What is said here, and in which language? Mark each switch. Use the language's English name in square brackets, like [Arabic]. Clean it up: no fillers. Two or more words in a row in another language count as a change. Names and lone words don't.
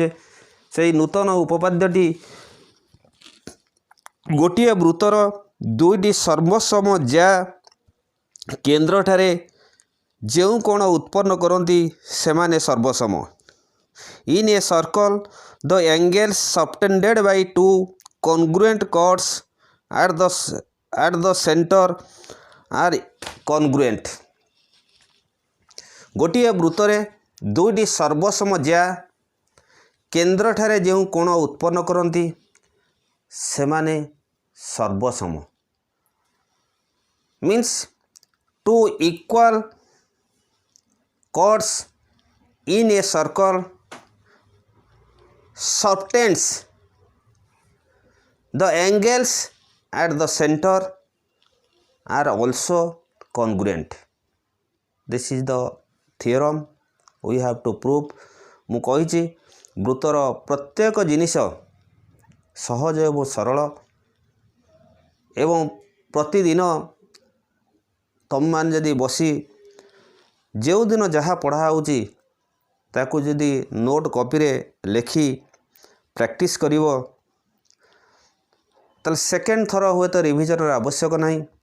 [Odia] ସେହି ନୂତନ ଉପପାଦ୍ୟଟି ଗୋଟିଏ ବୃତ୍ତର ଦୁଇଟି ସର୍ବସମ ଜ୍ୟା କେନ୍ଦ୍ରଠାରେ ଯେଉଁ କୋଣ ଉତ୍ପନ୍ନ କରନ୍ତି ସେମାନେ ସର୍ବସମ। [English] In a circle the angles subtended by two congruent chords at the center are congruent। [Odia] ଗୋଟିଏ ବୃତ୍ତରେ ଦୁଇଟି ସର୍ବସମ ଜ୍ୟା କେନ୍ଦ୍ରଠାରେ ଯେଉଁ କୋଣ ଉତ୍ପନ୍ନ କରନ୍ତି ସେମାନେ ସର୍ବସମ। [English] means two equal chords in a circle subtends the angles at the center are also congruent। this is the theorem we have to prove। [Odia] ମୁଁ କହିଛି ବୃତ୍ତର ପ୍ରତ୍ୟେକ ଜିନିଷ ସହଜ ଏବଂ ସରଳ, ଏବଂ ପ୍ରତିଦିନ ତମମାନେ ଯଦି ବସି ଯେଉଁଦିନ ଯାହା ପଢ଼ା ହେଉଛି ତାକୁ ଯଦି [English] note copy [Odia] ଲେଖି ପ୍ରାକ୍ଟିସ୍ କରିବ, ତାହେଲେ ସେକେଣ୍ଡ ଥର ହୁଏତ ରିଭିଜନର ଆବଶ୍ୟକ ନାହିଁ।